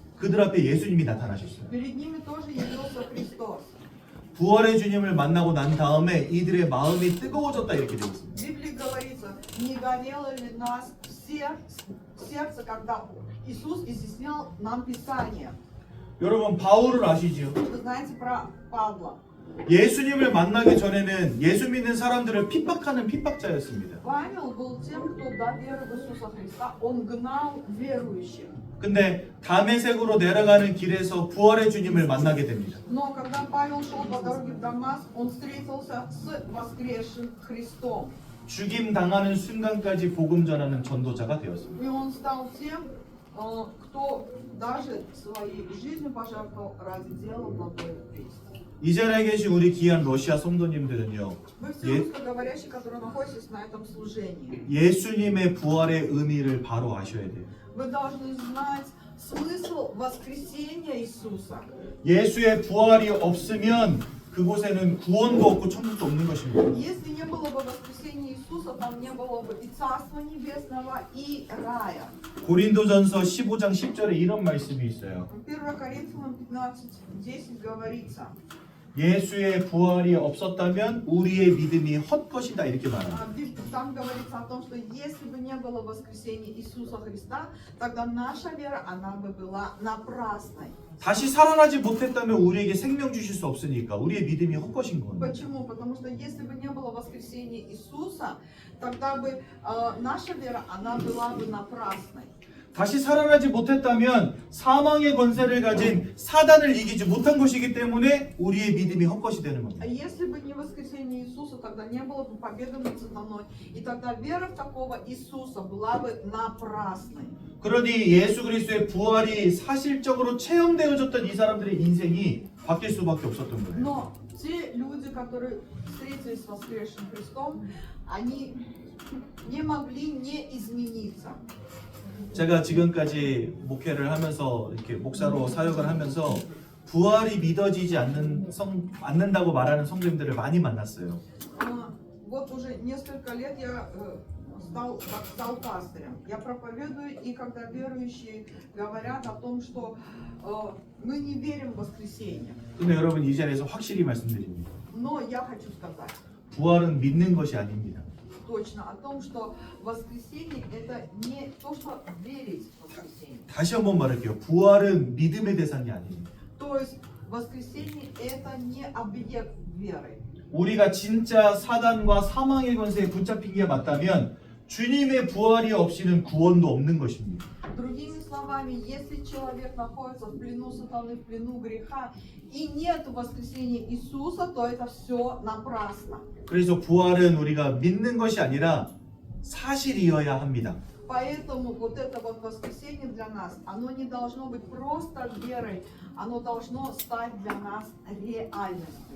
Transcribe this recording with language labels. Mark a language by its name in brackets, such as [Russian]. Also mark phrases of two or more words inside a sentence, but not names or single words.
[Korean] 그들 앞에 예수님이 나타나셨어요. [Russian] Перед ними тоже явился Христос. [Korean] 부활의 주님을 만나고 난 다음에 이들의 마음이 뜨거워졌다 이렇게 되어 있습니다. [Russian] В Библии говорится, не горело ли нас сердце, когда Иисус изъяснял нам Писание. [Korean] 여러분 바울을 아시지요? [Russian] Вы знаете про Павла. [Korean] 예수님을 만나기 전에는 예수 믿는 사람들을 핍박하는 핍박자였습니다. [Russian] Павел был тем, кто до веры в Иисуса Христа, он гнал верующих. [Korean] 근데 다메섹으로 내려가는 길에서 부활의 주님을 만나게 됩니다. [Russian] Но когда Павел шел по дороге в Дамаск, он встретился с воскресшим Христом. [Korean] 죽임 당하는 순간까지 복음 전하는 전도자가 되었습니다. [Russian] И он стал тем, кто даже своей жизнью пожертвовал ради дела благой вести. [Korean] 이 자리에 계신 우리 귀한 러시아 성도님들은요, [Russian] Вы все [Korean] 예- [Russian] русскоговорящие, которые находитесь на этом служении, [Korean] 예수님의 부활의 의미를 바로 아셔야 돼요. [Russian] вы должны знать смысл воскресения Иисуса. [Korean] 예수의 부활이 없으면 그곳에는 구원도 없고 천국도 없는 것입니다. [Russian] Если не было бы воскресения Иисуса, там не было бы и Царства Небесного, и рая. [Korean] 고린도전서 15장 10절에 이런 말씀이 있어요. [Russian] 1 Коринфянам 15:10 говорится, [Korean] 예수의 부활이 없었다면 우리의 믿음이 헛것이다 이렇게 말합니다. [Russian] там говорится о том, что если бы не было воскресения Иисуса Христа, тогда наша вера, она бы была напрасной. [Korean] 다시 살아나지 못했다면 우리에게 생명 주실 수 없으니까 우리의 믿음이 헛것인 겁니다. [Russian] Почему? Потому что если бы не было воскресения Иисуса, тогда бы наша вера, она была бы напрасной. [Korean] 다시 살아나지 못했다면 사망의 권세를 가진 사단을 이기지 못한 것이기 때문에 우리의 믿음이 헛것이 되는 겁니다. [Russian] А если бы не воскресение Иисуса, тогда не было бы победы над сатаной. И тогда вера в такого Иисуса была бы напрасной. [Korean] 그러니 예수 그리스도의 부활이 사실적으로 체험되어졌던 이 사람들의 인생이 바뀔 수밖에 없었던 거예요. [Russian] Но те люди, которые встретились с воскресшим Христом, они не могли не измениться. [Korean] 제가 지금까지 목회를 하면서 이렇게 목사로 사역을 하면서 부활이 믿어지지 않는다고 말하는 성도님들을 많이 만났어요. [Russian] Вот уже несколько лет я стал пастырем. Я проповедую, и когда верующие говорят о том, что мы не верим в воскресенье. [Korean] 근데 여러분 이 자리에서 확실히 말씀드립니다. [Russian] Но я хочу сказать [Korean] 부활은 믿는 것이 아닙니다. [Russian] точно о том, что воскресенье это не то, что верить в воскресенье. [Korean] 다시 한번 말할게요. 부활은 믿음의 대상이 아닙니다. [Russian] То есть воскресенье это не объект веры. [Korean] 우리가 진짜 사단과 사망의 권세에 붙잡힌 게 맞다면 주님의 부활이 없이는 구원도 없는 것입니다. [Russian] Другими словами, если человек находится в плену сатаны, в плену греха, и нет воскресения Иисуса, то это все напрасно. [Korean] 그래서 부활은 우리가 믿는 것이 아니라 사실이어야 합니다. [Russian] Поэтому вот это вот воскресение для нас, оно не должно быть просто верой, оно должно стать для нас реальностью.